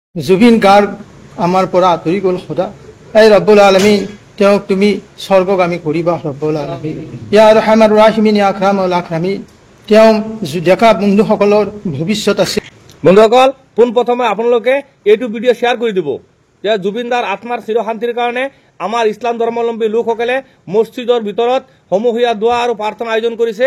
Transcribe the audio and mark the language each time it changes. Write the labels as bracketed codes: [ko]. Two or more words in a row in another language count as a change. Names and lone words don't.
[as] জুবিন গাৰ্গ আমাৰ পৰা আঁতৰি গ'ল খোদা। এই [ar] رب العالمين [as] তেওঁক তুমি স্বৰ্গগামী কৰিবা [ar] رب العالمين. يا أرحم الراحمين يا أكرم الأكرمين. [as] তেওঁ ডেকা বন্ধুসকলৰ ভৱিষ্যত আছে। বন্ধুসকল, পোনপ্ৰথমে আপোনালোকে এইটো ভিডিঅ' শ্বেয়াৰ কৰি দিব যে জুবিনদাৰ আত্মাৰ চিৰশান্তিৰ কাৰণে আমাৰ ইছলাম ধৰ্মাৱলম্বী লোকসকলে মছজিদৰ ভিতৰত সমূহীয়া দোৱা আৰু প্ৰাৰ্থনা আয়োজন কৰিছে।